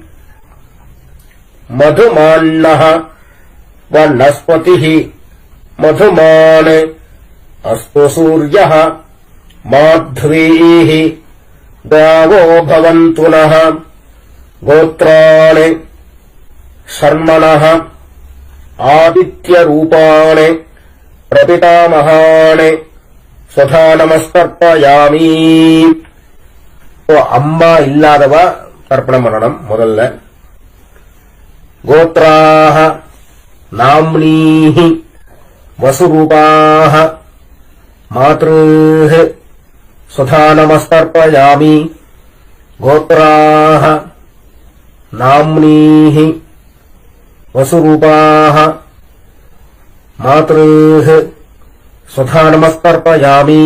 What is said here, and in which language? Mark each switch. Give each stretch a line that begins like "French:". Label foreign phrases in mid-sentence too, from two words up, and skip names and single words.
Sanskrit: मधुमान्नः वनस्पतिः मधुमान् अस्तु सूर्यः माध्वीः गावो भवन्तु नः। गोत्राणि शर्मणः आदित्यरूपाणि प्रपितामहान् स्वधा नमस्कर्पयामि.
Tamil: அம்மா இல்லாதவ தர்ப்பணம் பண்ணணும்.
Sanskrit: முதல்ல गोत्राः नाम्नीः वसुरूपाः मातृः स्वधा नमस्कर्पयामि. गोत्राः नाम्नीः वसुरूपाः मातृः स्वधा नमस्कर्पयामि.